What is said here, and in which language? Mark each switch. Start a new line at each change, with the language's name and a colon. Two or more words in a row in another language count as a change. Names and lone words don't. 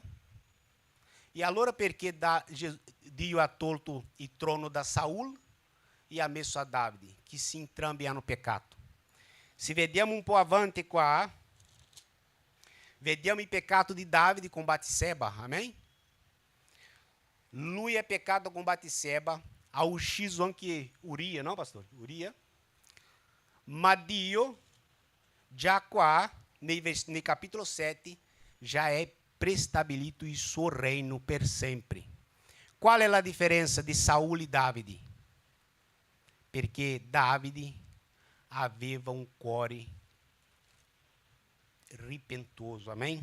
Italian: E allora perché Dio ha tolto il trono da Saul e ha messo a Davide, che se entrambi hanno peccato? Se vediamo un po' avanti qua, vediamo il peccato di Davide con Batseba, amém? Lui è peccato con Batseba, ha ucciso anche Uria,
Portuguese: não, pastor?
Italian: Uria. Ma Dio, già qua, nel capitolo 7, già è prestabilito il suo reino per sempre. Qual è la differenza di Saul e Davide? Perché Davide aveva un cuore ripentoso, amém?